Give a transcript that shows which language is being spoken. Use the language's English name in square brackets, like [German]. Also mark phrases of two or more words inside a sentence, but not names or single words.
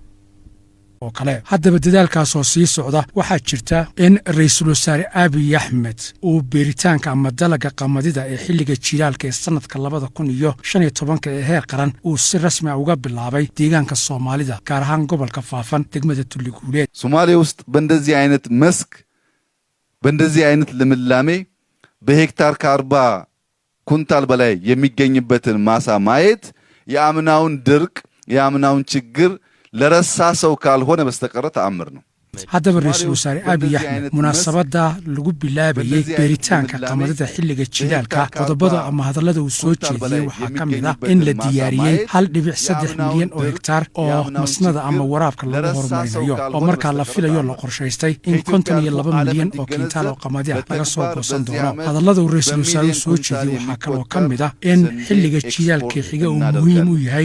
[Somali] oo kale haddaba dadaalkaasoo sii socda waxaa jirta in ra'iisul wasaare Abiy Ahmed uu beeritaanka ama dalaga qamadida ee xilliga jilaalka ee sanadka 2015 ee heer qaran uu si rasmi ah uga bilaabay deegaanka Soomaalida gaar ahaan gobolka Faafan degmada Tuliguuleed [Amharic] Soomaaliya ውስጥ በእንደዚህ አይነት መስክ በእንደዚህ አይነት ልምላሜ በሄክታር ከ40 ኩንታል በላይ የሚገኝበትን ማሳ ማየት የአምናውን ድርቅ የአምናውን ችግር ለረሳ ሰው ካልሆነ በስተቀር ተአምር ነው [Somali] haddaba ra'iisul wasaare Abiy Ahmed munaasabada lagu bilaabayay beeritaanka qamadida xilliga jilaalka qodobada ama hadallada uu soo jeediyay waxaa ka mid ah in la diyaariyay 1.3 milyan oo hektaar oo masnada ama waraabka lagu horumarinayo oo markaa la filayo la qorshaystay in 52 milyan oo kintaal oo qamadi ah laga soo goosan doono hadallada uu ra'iisul wasaare soo jeediyay waxaa kaloo ka mid ah in xilliga jilaalka xiga uu muhiim u yahay